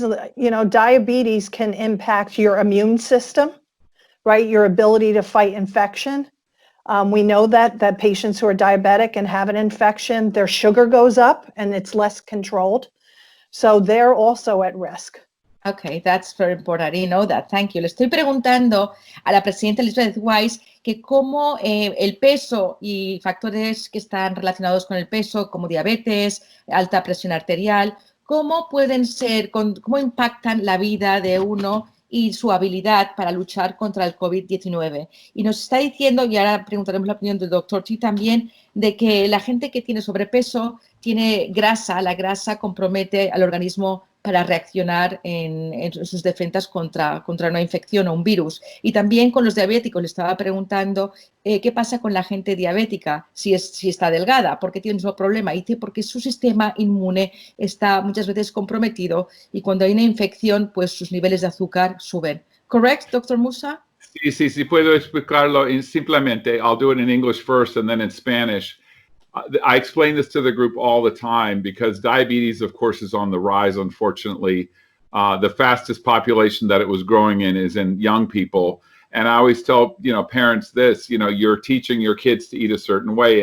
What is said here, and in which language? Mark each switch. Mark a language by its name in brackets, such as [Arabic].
[English] Diabetes can impact your immune system, right? Your ability to fight infection. We know that patients who are diabetic and have an infection, their sugar goes up and it's less controlled. So they're also at risk. Okay, that's very important. I didn't know that. Thank you. [Spanish] Le estoy preguntando a la presidenta Elizabeth Wise que cómo el peso y factores que están relacionados con el peso, como diabetes, alta presión arterial, cómo pueden ser, cómo impactan la vida de uno y su habilidad para luchar contra el COVID-19. Y nos está diciendo, y ahora preguntaremos la opinión del doctor T también, de que la gente que tiene sobrepeso tiene grasa, la grasa compromete al organismo para reaccionar en sus defensas contra una infección o un virus. Y también con los diabéticos, le estaba preguntando qué pasa con la gente diabética, si está delgada, porque tiene el mismo problema. Y dice porque su sistema inmune está muchas veces comprometido y cuando hay una infección, pues sus niveles de azúcar suben. [English] Correct, Dr. Musa? [Spanish] Sí, puedo explicarlo simplemente. [English] I'll do it in English first and then in Spanish. I explain this to the group all the time because diabetes, of course, is on the rise, unfortunately. The fastest population that it was growing in is in young people. And I always tell, parents this, you're teaching your kids to eat a certain way.